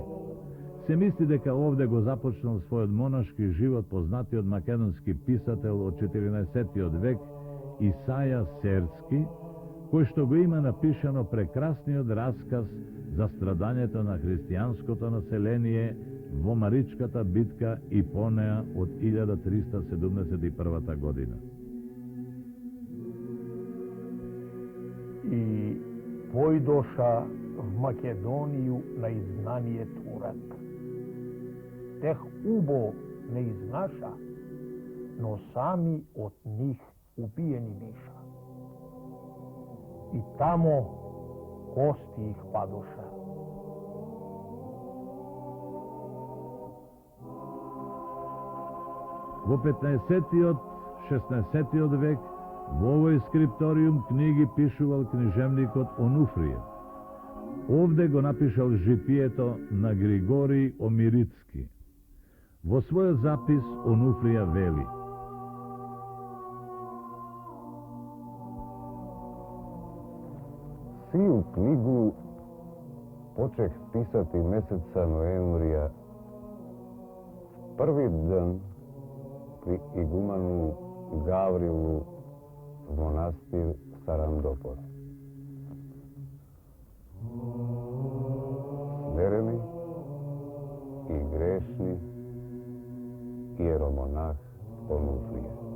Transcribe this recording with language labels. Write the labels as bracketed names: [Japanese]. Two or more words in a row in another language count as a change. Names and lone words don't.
[Macedonian] Се мисли дека овде го започнал својот монашки живот познатиот македонски писател од 14 век Исаја Серски, кој што го има напишано прекрасниот расказ за страдањето на христијанското население во Маричката битка и по неа од 1371 година. [Church Slavic] И појдоша в Македонiju на изгнание турак. Тех убо не изнаша, но сами од них убиени биша. И тамо кости их падоша. [Macedonian] Во 15-тиот, 16-тиот век во овој скрипториум книги пишувал книжевникот Онуфрија. Овде го напишал житието на Григорий Омирицки. Во својот запис Онуфрија вели: [Church Slavic] Сию книгу почех писати месеца ноемврија, први ден при игуману Гаврилу монастир Сарандопор. Смирени и грешни иеромонах Онуфрија.